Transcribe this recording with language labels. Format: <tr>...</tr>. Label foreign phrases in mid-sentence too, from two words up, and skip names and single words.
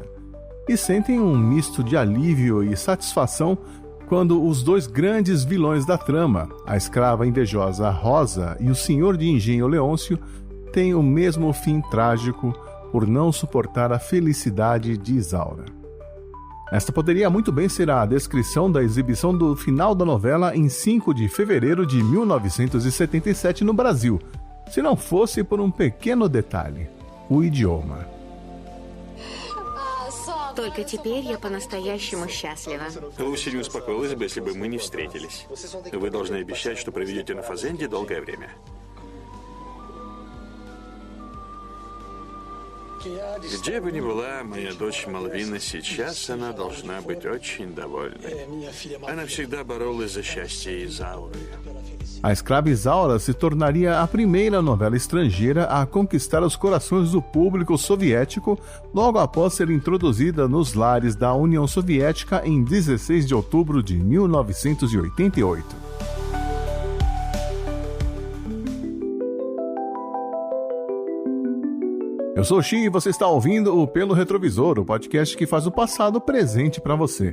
<pt>E sentem um misto de alívio e satisfação quando os dois grandes vilões da trama, a escrava invejosa Rosa e o senhor de engenho Leôncio, têm o mesmo fim trágico por não suportar a felicidade de Isaura. Esta poderia muito bem ser a descrição da exibição do final da novela em 5 de fevereiro de 1977 no Brasil, se não fosse por um pequeno detalhe: o idioma.</pt> <ru>Только теперь я по-настоящему счастлива. Луси не успокоилась бы, если бы мы не встретились. Вы должны обещать, что проведете на фазенде долгое время. Где бы ни была моя дочь Малвина сейчас, она должна быть очень довольной. Она всегда боролась за счастье Изауры.</ru> <pt>A Escrava Isaura se tornaria a primeira novela estrangeira a conquistar os corações do público soviético logo após ser introduzida nos lares da União Soviética em 16 de outubro de 1988. Eu sou o Xi e você está ouvindo o Pelo Retrovisor, o podcast que faz o passado presente para você.</pt>